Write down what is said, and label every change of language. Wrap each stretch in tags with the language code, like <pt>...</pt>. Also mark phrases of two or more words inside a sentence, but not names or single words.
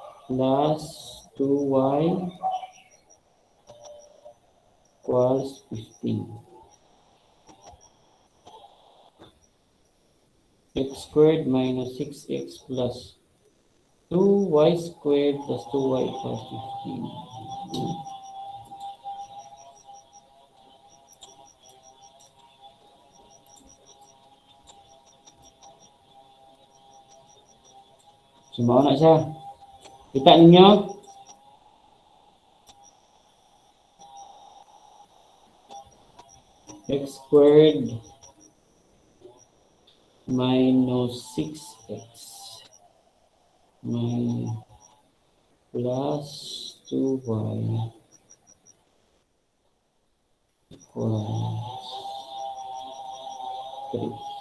<en>plus 2y equals 15. X squared minus 6x plus 2y squared plus 2y equals 15.</en> <ceb>Sumaw na siya. Kita ninyo?</ceb> <en>X squared minus 6x plus 2y equals 3.</en>